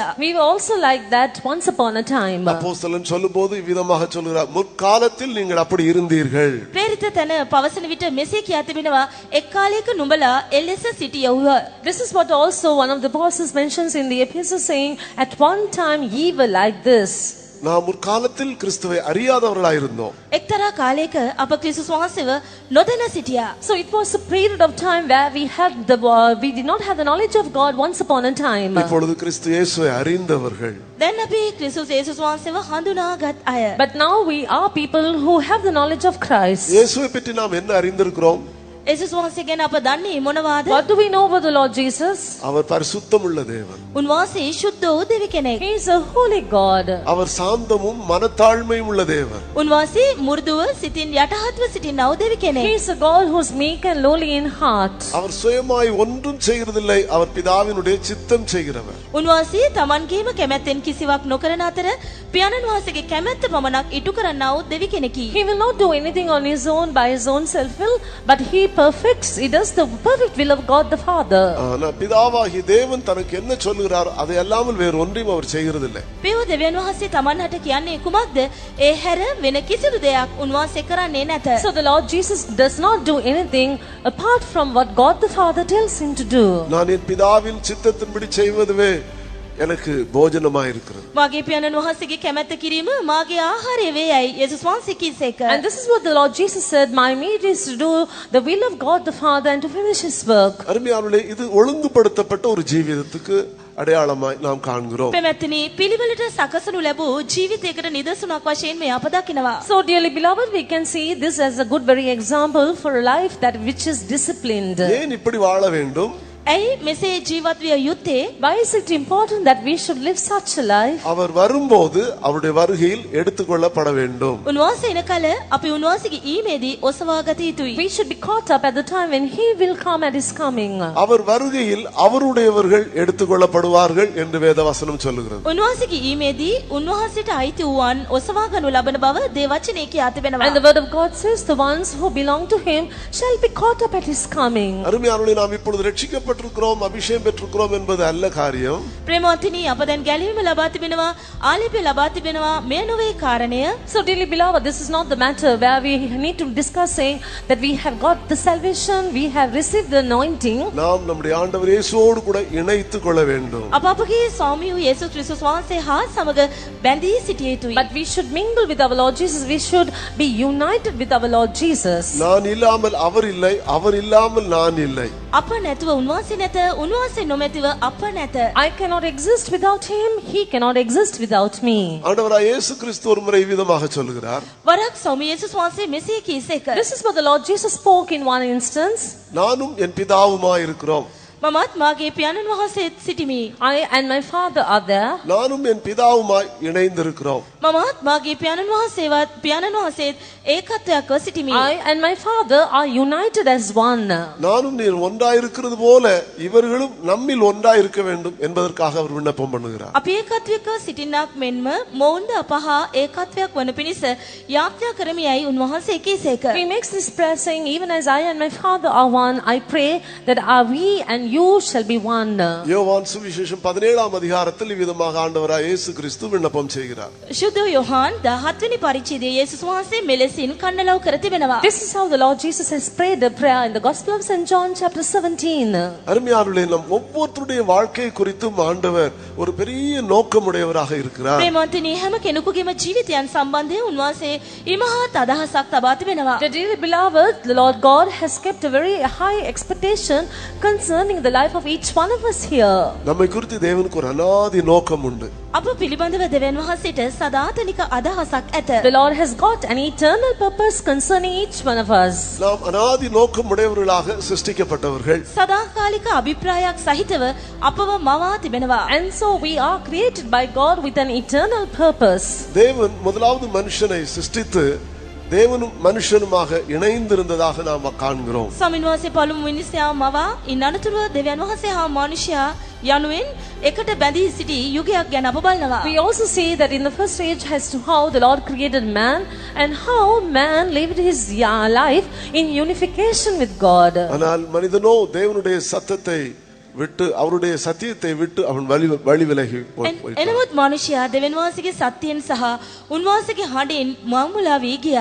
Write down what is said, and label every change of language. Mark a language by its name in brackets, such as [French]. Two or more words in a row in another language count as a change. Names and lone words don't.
[English] We were also like that once upon a time. [Tamil] அப்போஸ்தலன் சொல்லும்போது விதமாக சொல்கிறார், முற்காலத்தில் நீங்கள் அப்படி இருந்தீர்கள். [Sinhala] ප්‍රේරිත තැන පවසන විට මෙසේ කියා තිබෙනවා එක් කාලයක නුඹලා එලෙස සිටියවුහ. [English] This is what also one of the apostles mentions in the epistle, saying, "At one time ye were like this." [Tamil] நாம் முற்காலத்தில் கிறிஸ்துவை அறியாதவர்களாய் இருந்தோம். [Sinhala] එක්තරා කාලයක අප ක්‍රිස්තුස් වහන්සේව නොදැන සිටියා. [English] So it was a period of time where we did not have the knowledge of God once upon a time. [Tamil] இப்பொழுது கிறிஸ்து இயேசுவை அறிந்தவர்கள். [Sinhala] දැන් අපි ක්‍රිස්තුස් යේසුස් වහන්සේව හඳුනාගත් අය. [English] But now we are people who have the knowledge of Christ. [Tamil] இயேசுவை பற்றி நாம் என்ன அறிந்திருக்கிறோம்? [Sinhala] යේසුස් වහන්සේ ගැන අප දන්නේ මොනවාද? [English] What do we know about the Lord Jesus? [Tamil] அவர் பரிசுத்தமுள்ள தேவன். [Sinhala] උන්වහන්සේ ශුද්ධ වූ දෙවි කෙනෙක්. [English] He is a holy God. [Tamil] அவர் சாந்தமும் மனத்தாழ்மையும் உள்ள தேவன். [Sinhala] උන්වහන්සේ මු르දුව සිතින් යටහත්ව සිටිනා වූ දෙවි [English] He [Sinhala] කෙනෙක්. [English] is a God who is meek and lowly in heart. [Tamil] அவர் சுயமாய் ஒன்றும் செய்கிறதில்லை, அவர் பிதாவினுடைய சித்தம் செய்கிறவர். [Sinhala] උන්වහන්සේ තමන්ගේම කැමැත්තෙන් කිසිවක් නොකරන අතර පියාණන් වහන්සේගේ කැමැත්ත පමණක් ඉටු කරන්නා වූ දෙවි කෙනෙකි. [English] He will not do anything on his own by his own self will, but he perfects. He does the perfect will of God the Father. [Tamil] ஆனா பிதாவாகிய தேவன் தனக்கு என்ன சொல்லுகிறார் அதை அல்லாமல் வேறு ஒன்றையும் அவர் செய்கிறதில்லை. [Sinhala] පියව දෙවියන් වහන්සේ තමන්ට කියන්නේ කුමක්ද? ඒ හැර වෙන කිසිදු දෙයක් උන්වහන්සේ කරන්නේ නැත. [English] So the Lord Jesus does not do anything apart from what God the Father tells him to do. [Tamil] நான் என் பிதாவின் சித்தத்தின்படி செய்வதுவே எனக்கு போஜனமாய் இருக்கிறது. [Sinhala] මාගේ පියාණන් වහන්සේගේ කැමැත්ත කිරීම මාගේ ආහාරය වේයයි යේසුස් වහන්සේ කීසේක. [English] And this is what the Lord Jesus said, "My meat is to do the will of God the Father and to finish his work." [Tamil] அருமையானவர்களே, இது ஒழுங்குபடுத்தப்பட்ட ஒரு ஜீவிதத்துக்கு அடையாளமாய் நாம் காண்கிறோம். [Sinhala] පෙමැත්තනි පිළිවෙලට සකසනු ලැබූ ජීවිතයකට නිදසුනක් වශයෙන් මේ අප දකිනවා. [English] So dearly beloved, we can see this as a good very example for a life that which is disciplined. [Tamil] ஏன் இப்படி வாழ வேண்டும்? [Sinhala] ඇයි මෙසේ ජීවත් විය යුත්තේ? [English] Why is it important that we should live such a life? [Tamil] அவர் வரும்போது அவருடைய வருகையில் எடுத்துக்கொள்ளப்பட வேண்டும். [Sinhala] උන්වහන්සේ එන කල අපි උන්වහන්සේගේ ඊමේදී ඔසවා ගත යුතුයි. [English] We should be caught up at the time when he will come at his coming. [Tamil] அவர் வருகையில் அவருடையவர்கள் எடுத்துக்கொள்ளப்படுவார்கள் என்று வேதவசனம் சொல்லுகிறது. [Sinhala] උන්වහන්සේගේ ඊමේදී උන්වහන්සේට අයිති වූවන් ඔසවා ගනු ලබන බව දේවචනයේ කියා තිබෙනවා. [English] And the word of God says, "The ones who belong to him shall be caught up at his coming." [Tamil] அருமையானவர்களே, நாம் இப்பொழுது ரட்சிக்கப்பட்டிருக்கிறோம், அபிஷேகம் பெற்றிருக்கிறோம் என்பது அல்ல காரியம். [Sinhala] ප්‍රේමවත්නි අප දැන් ගැලවීම ලබා තිබෙනවා, ආලේපය ලබා තිබෙනවා, මේ නොවේ කාරණය. [English] So dearly beloved, this is not the matter where we need to discuss saying that we have got the salvation, we have received the anointing. [Tamil] நாம் நம்முடைய ஆண்டவர் இயேசுவோடு கூட இணைத்துக் கொள்ள வேண்டும். [Sinhala] අප අපගේ ස්වාමී වූ යේසුස් ක්‍රිස්තුස් වහන්සේ හා සමග බැඳී සිටිය යුතුයි. [English] But we should mingle with our Lord Jesus. We should be united with our Lord Jesus. [Tamil] நான் இல்லாமல் அவர் இல்லை, அவர் இல்லாமல் நான் இல்லை. [Sinhala] අප නැතුව උන්වහන්සේ නැත, උන්වහන්සේ නොමැතිව අප නැත. [English] I cannot exist without him. He cannot exist without me. [Tamil] ஆண்டவராய் இயேசு கிறிஸ்து ஒரு முறை விதமாக சொல்லுகிறார், [Sinhala] වරක් ස්වාමී යේසුස් වහන්සේ මෙසේ කීසේක. [English] This is what the Lord Jesus spoke in one instance. [Tamil] நானும் என் பிதாவுமாய் இருக்கிறோம். [Sinhala] මමත් මාගේ පියාණන් වහන්සේත් සිටිමි. [English] I and my Father are there. [Tamil] நானும் என் பிதாவுமாய் இணைந்திருக்கிறோம். [Sinhala] මමත් මාගේ පියාණන් වහන්සේත් ඒකත්වයක්ව සිටිමි. [English] I and my Father are united as one. [Tamil] நானும் நீர் ஒன்றாயிருக்கிறது போல இவர்களும் நம்மில் ஒன்றாயிருக்க வேண்டும் என்பதற்காக அவர் விண்ணப்பம் பண்ணுகிறார். [Sinhala] අපි ඒකත්වයක සිටින්නක් මෙන්ම මොවුන්ද අපහා ඒකත්වයක් වන පිණිස යාඥා කරමියයි උන්වහන්සේ කීසේක. [English] He makes this prayer saying, even as I and my Father are one, I pray that we and you shall be one. [Tamil] யோவான் சுவிசேஷம் 17ஆம் அதிகாரத்தில் இவ்விதமாக ஆண்டவராய் இயேசு கிறிஸ்து விண்ணப்பம் செய்கிறார். [Sinhala] ශුද්ධ යොහාන් 17 වෙනි පරිච්ඡේදයේ යේසුස් වහන්සේ මෙලෙසින් කන්නලව් කර තිබෙනවා. [English] This is how the Lord Jesus has prayed a prayer in the Gospel of St. John chapter 17. [Tamil] அருமையானவர்களே, நம் ஒவ்வொருவருடைய வாழ்க்கை குறித்தும் ஆண்டவர் ஒரு பெரிய நோக்கமுடையவராக இருக்கிறார். [Sinhala] ප්‍රේමවන්තනි හැම කෙනෙකුගේම ජීවිතයන් සම්බන්ධයෙන් උන්වහන්සේ ඉමහත් අදහසක් තබා තිබෙනවා. [English] Dearly beloved, the Lord God has kept a very high expectation concerning the life of each one of us here. [Tamil] நம்மை குறித்து தேவனுக்கு ஒரு அநாதி நோக்கம் உண்டு. [Sinhala] අප පිළිබඳව දෙවියන් වහන්සේට සදාතනික අදහසක් ඇත. [English] The Lord has got an eternal purpose concerning each one of us. [Tamil] நாம் அநாதி நோக்கம் உடையவர்களாக சிருஷ்டிக்கப்பட்டவர்கள். [Sinhala] සදාකාලික අභිප්‍රායක් සහිතව අපව මවා තිබෙනවා. [English] And so we are created by God with an eternal purpose. [Tamil] தேவன் முதலாவது மனுஷனை சிருஷ்டித்து தேவனும் மனுஷனுமாக இணைந்திருந்ததாக நாம் காண்கிறோம். [Sinhala] ස්වාමීන් වහන්සේ පළමු මිනිසයා මවා ඉන් අනතුරුව දෙවියන් වහන්සේ හා මනුෂ්‍යයා යනුවෙන් එකට බැඳී සිටි යුගයක් ගැන අප බලනවා. [English] We also see that in the first stage as to how the Lord created man and how man lived his life in unification with God. [Tamil] ஆனால் மனிதனோ தேவனுடைய சத்தத்தை விட்டு அவருடைய சத்தியத்தை விட்டு அவன் வழி விலகி போய்ட்டான். [Sinhala] එනමුත් මනුෂ්‍යයා දෙවියන් වහන්සේගේ සත්‍යයෙන් සහ උන්වහන්සේගේ හඬෙන් මංමුලා වී ගියා.